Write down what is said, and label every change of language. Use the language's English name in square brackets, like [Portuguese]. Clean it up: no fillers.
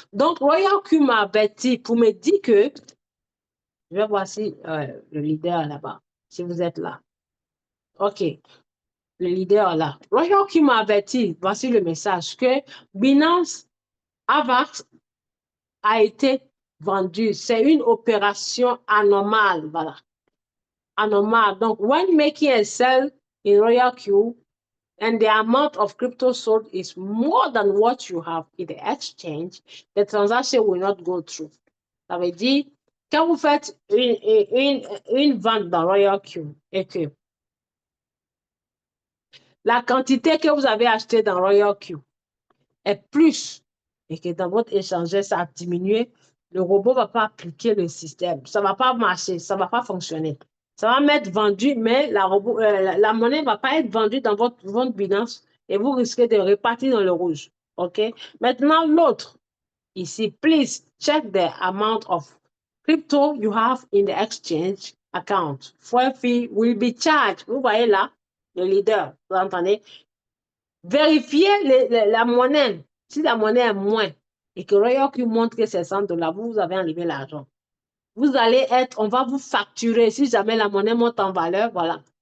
[French] Donc, Royal Q m'a averti pour me dire que, je vais voir si le leader est là-bas, si vous êtes là. OK, le leader est là. Royal Q m'a averti, voici le message, que Binance Avax a été vendu. C'est une opération anormale, voilà. Anormal. [English] Donc, when making a sell in Royal Q and the amount of crypto sold is more than what you have in the exchange, the transaction will not go through. [French] Ça veut dire, quand vous faites une vente dans Royal Q et que la quantité que vous avez achetée dans Royal Q est plus et que dans votre échangeur, ça a diminué, le robot ne va pas appliquer le système. Ça ne va pas marcher, ça ne va pas fonctionner. Ça va m'être vendu, mais la monnaie ne va pas être vendue dans votre Binance et vous risquez de repartir dans le rouge. OK? Maintenant, l'autre, ici, [English] please check the amount of crypto you have in the exchange account. Fuel fee will be charged. [French] Vous voyez là, le leader, vous entendez? Vérifiez la monnaie. Si la monnaie est moins et que Royal Q montre que c'est 100 $, vous avez enlevé l'argent. Vous allez on va vous facturer si jamais la monnaie monte en valeur, voilà.